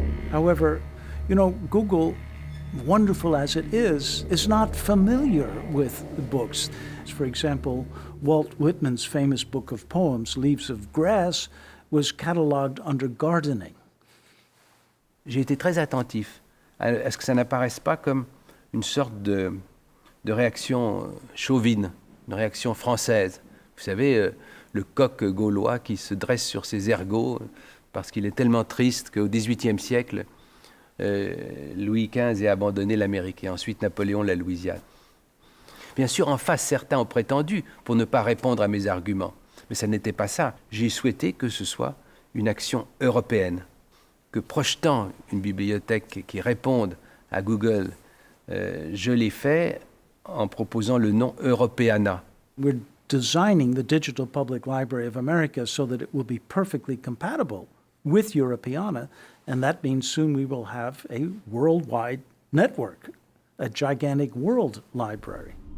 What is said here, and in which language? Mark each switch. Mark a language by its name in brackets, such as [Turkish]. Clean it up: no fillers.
[English] However, you know, Google, wonderful as it is not familiar with the books. For example, Walt Whitman's famous book of poems, Leaves of Grass, was catalogued under gardening. [French] J'ai été très attentif à ce que ça n'apparaisse pas comme une sorte de réaction chauvine, une réaction française. Vous savez, le coq gaulois qui se dresse sur ses ergots parce qu'il est tellement triste qu'au XVIIIe siècle, Louis XV ait abandonné l'Amérique et ensuite Napoléon la Louisiane. Bien sûr, en face, certains ont prétendu pour ne pas répondre à mes arguments. Mais ça n'était pas ça. J'ai souhaité que ce soit une action européenne, que projetant une bibliothèque qui réponde à Google, je l'ai fait en proposant le nom Europeana. [English] We're designing the Digital Public Library of America so that it will be perfectly compatible with Europeana, and that means soon we will have a worldwide network, a gigantic world library.